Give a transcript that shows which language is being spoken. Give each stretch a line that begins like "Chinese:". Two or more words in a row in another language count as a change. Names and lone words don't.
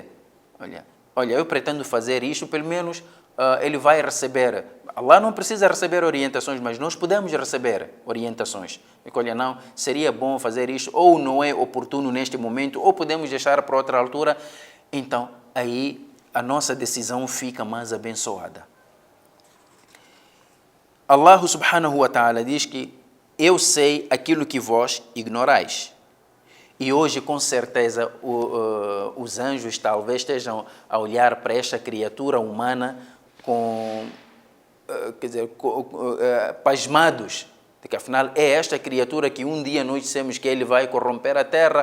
Portuguese: Olha, eu pretendo fazer isto, pelo menos ele vai receber. Allah não precisa receber orientações, mas nós podemos receber orientações. Olha, não, seria bom fazer isto, ou não é oportuno neste momento, ou podemos deixar para outra altura. Então, aí a nossa decisão fica mais abençoada. Allah
Arabic: سبحانه وتعالى
Portuguese: diz que eu sei aquilo que vós ignorais. E hoje, com certeza, os anjos talvez estejam a olhar para esta criatura humana pasmados, porque afinal é esta criatura que um dia nós dissemos que ele vai corromper a terra.